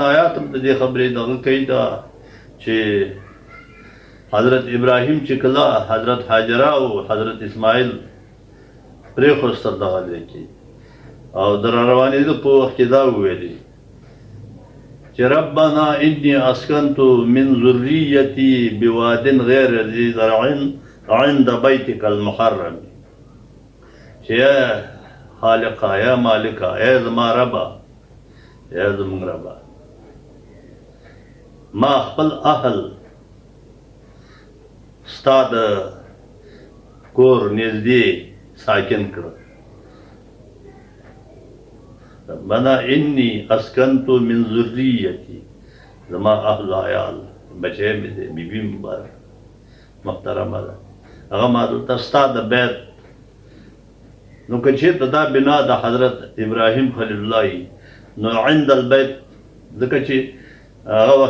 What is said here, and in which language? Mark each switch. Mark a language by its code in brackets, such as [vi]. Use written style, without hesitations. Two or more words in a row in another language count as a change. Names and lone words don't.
[ps] آیات هم د دې خبرې دغه کوي دا چې حضرت ابراهیم چې کله حضرت حاجره او حضرت اسماعیل پرېښوستل دغه ځای کې او د راروانېدو په وخت کې دا وویلي چې [ar] ربنا انی اسکنت من ذریتی بواد غیر ذی زرع عند بیتک المحرم [ps] چې یا خالقه یا مالکه یا زما ربه یا زموږ ربه ما خپل اهل ستا د کور نږدې ساکن کړه [ar] ربنا انی اسکنت من ذریتی [ps] زما اهل عیال بچی مې دی بیبي مبارک محترمه ده هغه ما دلته ستا د بیت نو که چېرته دا بنا د حضرت ابراهیم خلیل الله نو [ar] عند البیت [ps] ځکه چې هغه وخت